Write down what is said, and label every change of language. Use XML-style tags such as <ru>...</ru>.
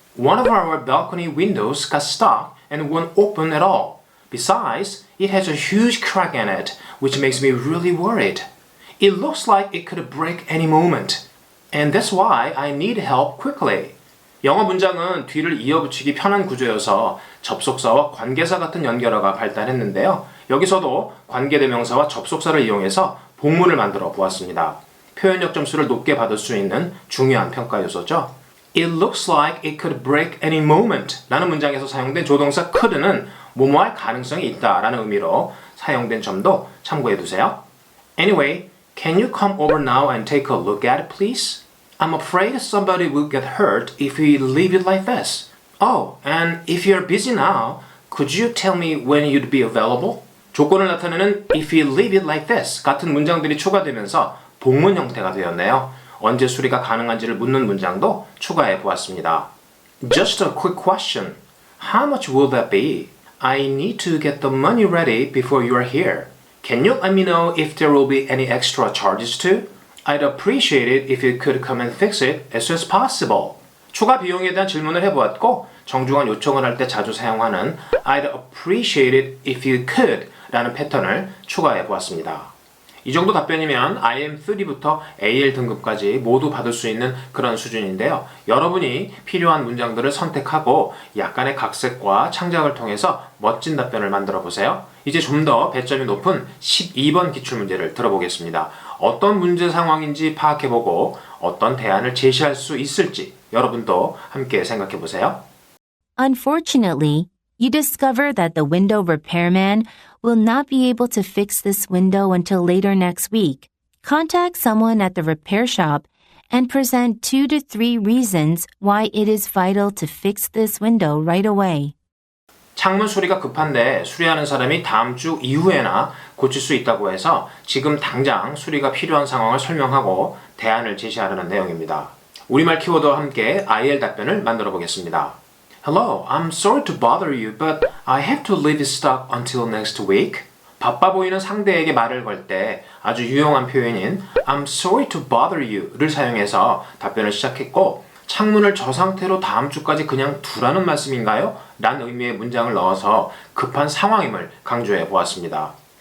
<en>One of our balcony windows got stuck and won't open at all. Besides, it has a huge crack in it, which makes me really worried. It looks like it could break any moment. And that's why I need help quickly.</en> <ko>영어 문장은 뒤를 이어붙이기 편한 구조여서 접속사와 관계사 같은 연결어가 발달했는데요. 여기서도 관계대명사와 접속사를 이용해서 복문을 만들어 보았습니다. 표현력 점수를 높게 받을 수 있는 중요한 평가 요소죠.</ko> <en>It looks like it could break any moment</en> <ko>라는 문장에서 사용된 조동사 could는 뭐뭐할 가능성이 있다 라는 의미로 사용된 점도 참고해 두세요.</ko> <en>Anyway, can you come over now and take a look at it, please? I'm afraid somebody will get hurt if we leave it like this. Oh, and if you're busy now, could you tell me when you'd be available?</en> <ko>조건을 나타내는</ko> <en>if you leave it like this</en> <ko>같은 문장들이 추가되면서 복문 형태가 되었네요. 언제 수리가 가능한지를 묻는 문장도 추가해 보았습니다.</ko> <en>Just a quick question. How much will that be? I need to get the money ready before you are here. Can you let me know if there will be any extra charges too? I'd appreciate it if you could come and fix it as soon as possible.</en> <ko>추가 비용에 대한 질문을 해보았고 정중한 요청을 할 때 자주 사용하는</ko> <en>I'd appreciate it if you could</en> <ko>라는 패턴을 추가해 보았습니다. 이 정도 답변이면 IM3부터 AL 등급까지 모두 받을 수 있는 그런 수준인데요. 여러분이 필요한 문장들을 선택하고 약간의 각색과 창작을 통해서 멋진 답변을 만들어 보세요. 이제 좀 더 배점이 높은 12번 기출문제를 들어보겠습니다. 어떤 문제 상황인지 파악해보고 어떤 대안을 제시할 수 있을지 여러분도 함께 생각해 보세요.</ko> <en>Unfortunately, you discover that the window repairman will not be able to fix this window until later next week. Contact someone at the repair shop and present 2 to 3 reasons why it is vital to fix this window right away.</en> <ko>창문 수리가 급한데 수리하는 사람이 다음 주 이후에나 고칠 수 있다고 해서 지금 당장 수리가 필요한 상황을 설명하고 대안을 제시하려는 내용입니다. 우리말 키워드와 함께 IL 답변을 만들어 보겠습니다.</ko> <en>Hello, I'm sorry to bother you, but I have to leave it stock until next week.</en> <ko>바빠 보이는 상대에게 말을 걸 때 아주 유용한 표현인</ko> <en>I'm sorry to bother you</en> <ko>를 사용해서 답변을 시작했고 창문을 저 상태로 다음 주까지 그냥 두라는 말씀인가요? 라는 의미의 문장을 넣어서 급한 상황임을 강조해 보았습니다.</ko>